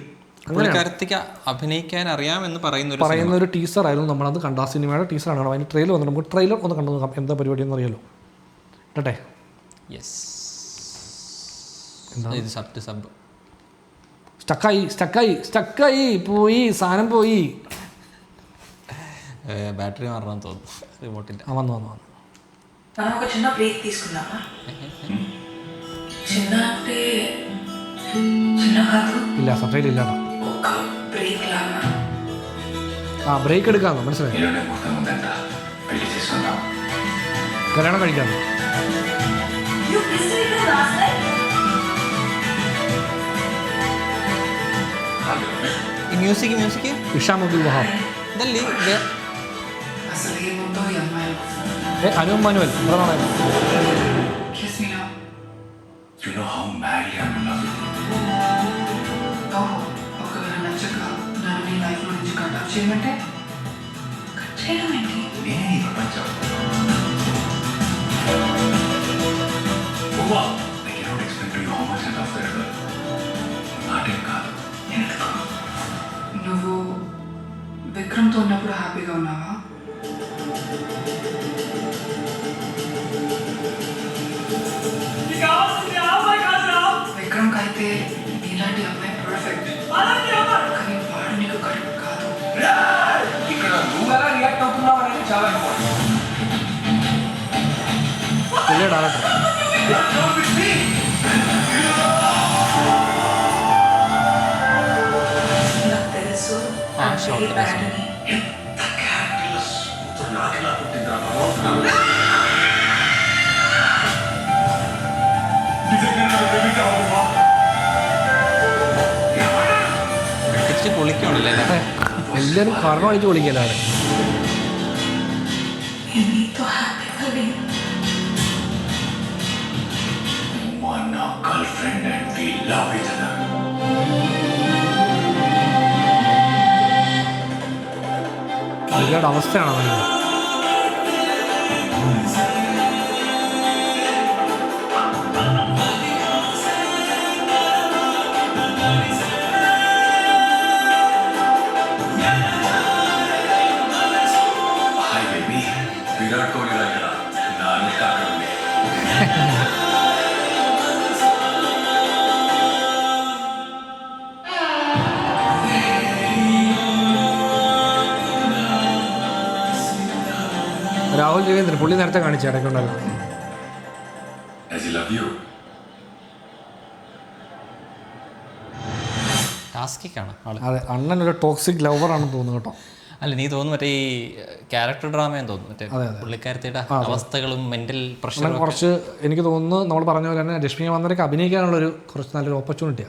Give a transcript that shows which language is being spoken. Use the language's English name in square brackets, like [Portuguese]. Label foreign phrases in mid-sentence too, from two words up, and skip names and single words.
[Malayalam] പുള്ളിക്കാരത്തേക്ക് അഭിനയിക്കാൻ അറിയാമെന്ന് പറയുന്ന ഒരു ടീസർ ആയിരുന്നു. നമ്മളത് കണ്ട ആ സിനിമയുടെ ടീസറാണ്. അതിന് ട്രെയിലർ വന്നിട്ട് നമുക്ക് ട്രെയിലർ ഒന്ന് കണ്ടു നോക്കാം എന്താ പരിപാടി എന്ന് അറിയാലോ. കേട്ടെ. യെസ്, സബ് സ്റ്റക്കായി പോയി, സാധനം പോയി, [Telugu] బ్యాటరీ మారడం [Malayalam] തോന്നുന്നു റിമോട്ടിൻ്റെ. വന്നു [Telugu] మనం ఒక చిన్న బ్రేక్ తీసుకుందామా? చిన్న అంటే చిన్న కాదు, [Malayalam] ഇല്ല സബ്ടൈറ്റിൽ ഇല്ല. [Telugu] ఒక బ్రేక్ లాగా. [Malayalam] ബ്രേക്ക് എടുക്കാമെന്നോ? മനസ്സിലായി. കല്യാണം കഴിക്കാമോ? [English] You missed it last night. [Telugu] మ్యూజిక్ [Malayalam] ഇഷാം അബ്ദുൽ വഹാബ്, ഇതല്ലേ [Telugu] అసలు ఏముందో ఈ అమ్మాయి. [Malayalam] അനു മാനുവൽ ഇവിടെ. [English] Kiss me now. You know how madly I'm in love with you. [Telugu] ఓహో, ఒకవేళ నచ్చక నన్ను నీ లైఫ్లో నుంచి [English] cut off [Telugu] చేయమంటే కట్ చేయడం ఏంటి? నేనే ఈ ప్రపంచం. [English] I cannot explain to you how much I love that girl. [Telugu] నాటేం కాదు. ఎందుకు? నువ్వు విక్రమ్తో ఉన్నప్పుడు హ్యాపీగా ఉన్నావా? విక్రమ్ అయితే ఇలాంటి అమ్మాయి పర్ఫెక్ట్, కానీ వాడు నీకు కరెక్ట్ కాదు. ఇక్కడ నువ్వు ఎలా రియాక్ట్ అవుతున్నావు అనేది చాలా ఇంపార్టెంట్. నాకు తెలుసు [English] short very bad అని. [Telugu] నాకెలా పుట్టిందిరా? [Malayalam] തിരിച്ച് പൊളിക്കണല്ലേ. എല്ലാവരും കാരണം അടിച്ച് പൊളിക്കലാണ്. [Telugu] నేను నీతో హ్యాపీగా లేను. [English] One girlfriend and we love each other. [Malayalam] പുള്ളിയുടെ അവസ്ഥയാണ് പറയുന്നത്. [English] Hi baby, [Telugu] విరాట్ కోహ్లీ దగ్గర నా అనుష్క అక్కడ ఉంది. [Malayalam] രാഹുൽ രവീന്ദ്രൻ പുള്ളി നേരത്തെ കാണിച്ചു ഇടയ്ക്കുണ്ടല്ലോ. [English] As I love you. [Malayalam] ടാസ്കിക്കാണ് ആള്. അതെ, അണ്ണൻ ഒരു ടോക്സിക് ലവറാണെന്ന് തോന്നുന്നു കേട്ടോ. അല്ല, നീ തോന്നുന്നു മറ്റേ ഈ ക്യാരക്ടർ ഡ്രാമയെന്ന് തോന്നുന്നു, മറ്റേ പുള്ളിക്കാരത്തിയുടെ അവസ്ഥകളും മെന്റൽ പ്രഷറും. കുറച്ച് എനിക്ക് തോന്നുന്നു നമ്മൾ പറഞ്ഞ പോലെ തന്നെ രശ്മിക മന്ദനയ്ക്ക് അഭിനയിക്കാനുള്ളൊരു കുറച്ച് നല്ലൊരു ഓപ്പർച്യൂണിറ്റിയാണ്.